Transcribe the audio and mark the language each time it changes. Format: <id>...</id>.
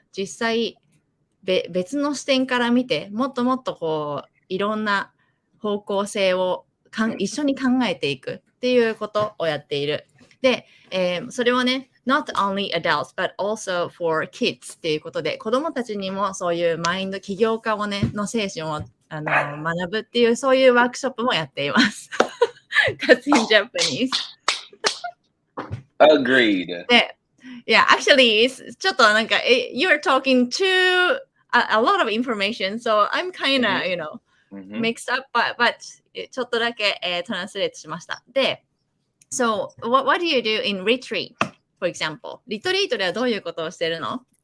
<ja>実際別の視点から見て、もっともっとこういろんな方向性を一緒に考えていくっていうことをやっている。で、それはね、</ja> <en>not only adults but also for kids</en> <ja>っていうことで、子供たちにもそういうマインド起業家をねの精神を学ぶっていうそういうワークショップもやっています。</ja> <en>That's in Japanese. Agreed. で、yeah, actually,</en> <ja>ちょっとなんか、</ja> <en>you're talking to a lot of information, so I'm kind of, you know, mixed up, but</en> <ja>ちょっとだけ、トランスレートしました。</ja> <en>で、so what do you do in retreat, for example?</en> <ja>リトリートではどういうことをしてるの？</ja>